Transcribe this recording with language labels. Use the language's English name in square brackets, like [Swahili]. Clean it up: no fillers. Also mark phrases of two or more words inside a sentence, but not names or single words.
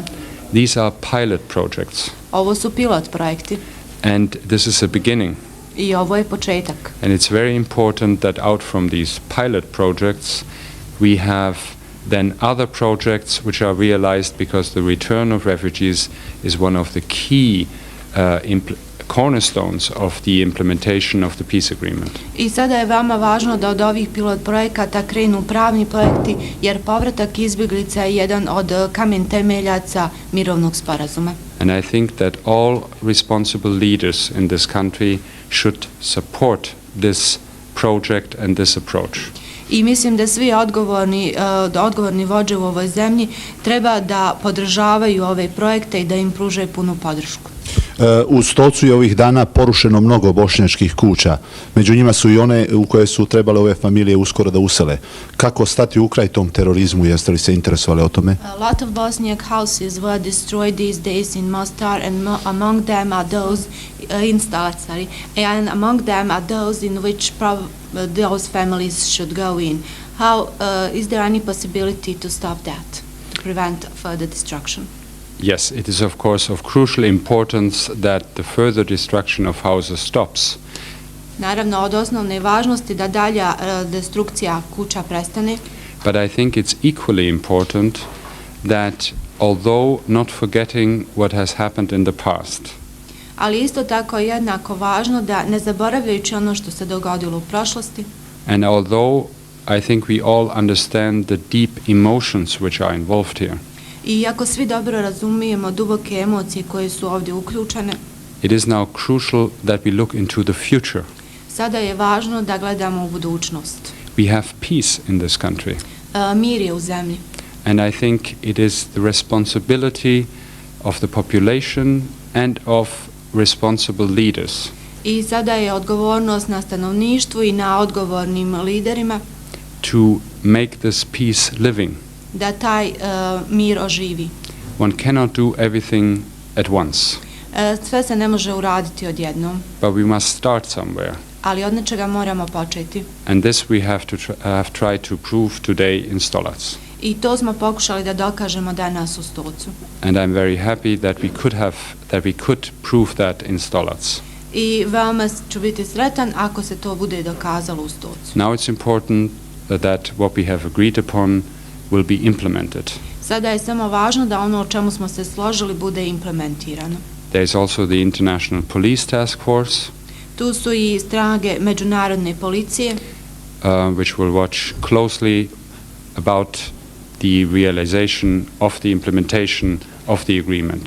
[English] These are pilot projects. [Bosnian] Ovo su pilot projekti. [English] And this is a beginning. [Bosnian] I ovo je početak. [English] And it's very important that out from these pilot projects we have than other projects which are realized, because the return of refugees is one of the key cornerstones of the implementation of the peace agreement. [Bosnian] I sada je veoma važno da od ovih pilot projekata krenu pravni projekti, jer povratak izbjeglica je jedan od kamen temeljaca mirovnog sporazuma. [English] And I think that all responsible leaders in this country should support this project and this approach. [Bosnian] I mislim da svi odgovorni vođe u ovoj zemlji treba da podržavaju ove projekte i da im pružaju punu podršku. U Stocu je ovih dana porušeno mnogo bošnjačkih kuća. Među njima su i one u koje su trebale ove familije uskoro da usele. Kako stati u kraj tom terorizmu? Jeste li se interesovali o tome? [English] A lot of Bosniak houses were destroyed these days in Mostar, and among them are those and among them are those in which those families should go in. How is there any possibility to stop that, to prevent further destruction? Yes, it is of course of crucial importance that the further destruction of houses stops. [Bosnian] Naravno, od osnovne važnosti da dalja destrukcija kuća prestane. [English] But I think it's equally important that, although not forgetting what has happened in the past, [Bosnian] ali isto tako je jednako važno da, ne zaboravljajući ono što se dogodilo u prošlosti, [English] and although I think we all understand the deep emotions which are involved here, [Bosnian] i iako svi dobro razumijemo duboke emocije koje su ovdje uključene, [English] it is now crucial that we look into the future. [Bosnian] Sada je važno da gledamo u budućnost. [English] We have peace in this country. [Bosnian] Mir je u zemlji. [English] And I think it is the responsibility of the population and of responsible leaders [Bosnian] I sada je odgovornost na stanovništvu i na odgovornim liderima [English] to make this peace living. [Bosnian] da taj mir oživi. [English] One cannot do everything at once, [Bosnian] Sve se ne može uraditi odjednom, [English] but we must start somewhere. [Bosnian] ali od nečega moramo početi. [English] And this we have tried to prove today in Stolac. [Bosnian] I to smo pokušali da dokažemo danas u Stocu. [English] And I'm very happy that we could prove that in Stolac. [Bosnian] I veoma ću biti sretan ako se to bude dokazalo u Stocu. [English] Now it's important that what we have agreed upon will be implemented. [Bosnian] Sada je samo važno da ono o čemu smo se složili bude implementirano. [English] There is also the International Police Task Force, [Bosnian] Tu su i snage međunarodne policije [English] which will watch closely about the realization of the implementation of the agreement.